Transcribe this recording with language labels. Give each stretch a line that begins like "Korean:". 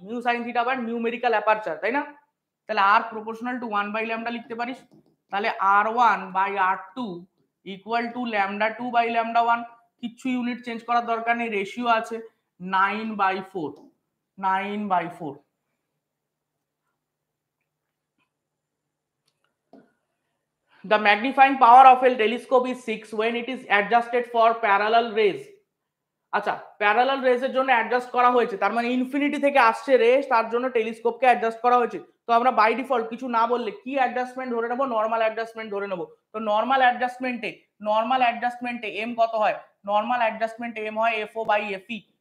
Bangla: Mu sine theta আবার numerical aperture, তাই না? তাহলে আর প্রপোর্শনাল টু 1 বাই ল্যামডা লিখতে পারিস। তাহলে r1/r2 equal to lambda 2 by lambda 1, কিচ্ছু ইউনিট চেঞ্জ করার দরকার নেই, রেশিও আছে 9/4।
English: The magnifying power of a telescope is 6 when it is adjusted for parallel rays.
Bangla: আচ্ছা, প্যারালাল রেজের জন্য অ্যাডজাস্ট করা হয়েছে, তার মানে ইনফিনিটি থেকে আসছে রে, তার জন্য টেলিস্কোপকে অ্যাডজাস্ট করা হয়েছে। তো আমরা বাই ডিফল্ট কিছু না বললে কি অ্যাডজাস্টমেন্ট ধরে নেব? নরমাল অ্যাডজাস্টমেন্ট ধরে নেব। তো নরমাল অ্যাডজাস্টমেন্টে এম কত হয়? নরমাল অ্যাডজাস্টমেন্টে এম হয় FO/FE।